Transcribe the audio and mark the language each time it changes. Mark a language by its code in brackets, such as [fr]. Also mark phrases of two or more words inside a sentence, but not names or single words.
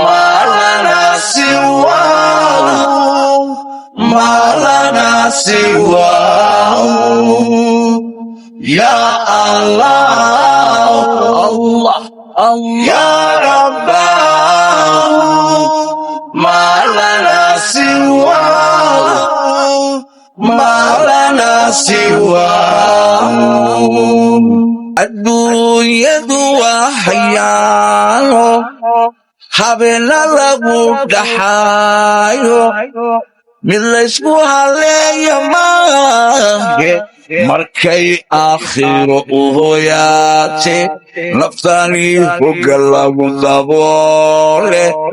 [ar] ما لنا سواه. ما لنا سواه. يا الله. الله. الله. يا رباه. ما لنا سواه. ما لنا سواه. [so] Adduunyadu waa hayaano, habeenna lagu dhaxaayo, mid laysku haleeyo maahe, markay aakhiro u hoyaate, naftani hogga lagu daboole.